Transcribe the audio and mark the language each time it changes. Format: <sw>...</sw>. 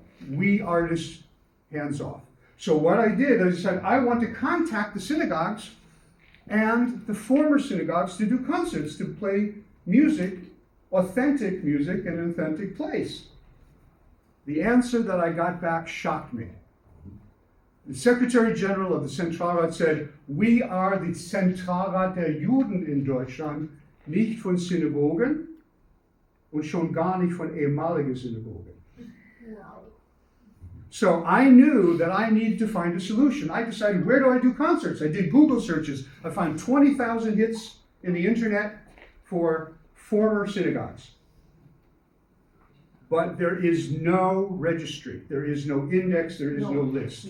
<en>We artists, hands off. So what I did is I said, I want to contact the synagogues and the former synagogues to do concerts, to play music, authentic music in an authentic place. The answer that I got back shocked me. The Secretary General of the Zentralrat said, we are</en> <de>the Zentralrat der Juden in Deutschland, nicht von Synagogen und schon gar nicht von ehemaligen Synagogen.</de> <en>So I knew that I needed to find a solution. I decided, where do I do concerts? I did Google searches. I found 20,000 hits in the internet for former synagogues. But there is no registry, there is no index, there is no list.</en>